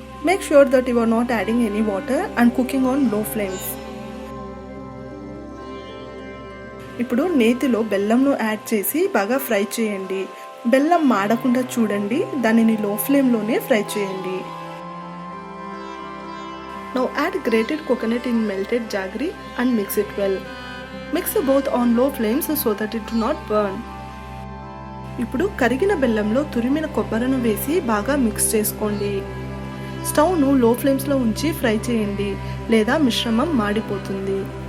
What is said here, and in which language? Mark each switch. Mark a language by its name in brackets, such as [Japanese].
[English] Make sure that you are not adding any water and cooking on low flames. [Telugu] ఇప్పుడు నేతిలో బెల్లంను add చేసి బాగా fry చేయండి. బెల్లం మాడకుండా చూడండి. దానిని లో ఫ్లేమ్లోనే ఫ్రై చేయండి. [English] Now add grated coconut in melted jaggery and mix it well. Mix both on low flames so that it do not burn. [Telugu] ఇప్పుడు కరిగిన బెల్లంలో తురిమిన కొబ్బరిను వేసి బాగా మిక్స్ చేసుకోండి. స్టవ్ను లో ఫ్లేమ్స్లో ఉంచి ఫ్రై చేయండి లేదా మిశ్రమం మాడిపోతుంది.